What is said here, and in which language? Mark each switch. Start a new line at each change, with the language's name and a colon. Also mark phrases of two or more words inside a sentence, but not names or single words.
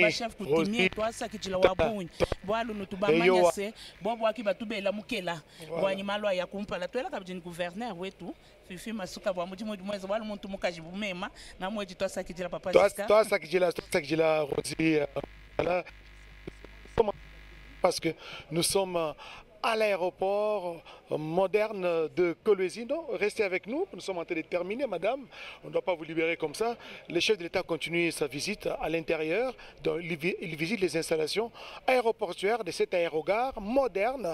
Luba-Lulua: bachef kutimie twasakijila wa bunyi bwalu nutubamanyase bobo aki batubela mukela bwanyi malwa ya kumpala twela kabiji ni gouverneur wetu fifi masuka bwa mujimu mweza bwalu muntu mukaji bumema na mweji twasakijila papa Jiska
French: twasakijila Rodi parce que nous sommes à l'aéroport moderne de Kolwezi. Non, restez avec nous, nous sommes en train de terminer, madame. On ne doit pas vous libérer comme ça. Le chef de l'État continue sa visite à l'intérieur. Il visite les installations aéroportuaires de cet aérogare moderne.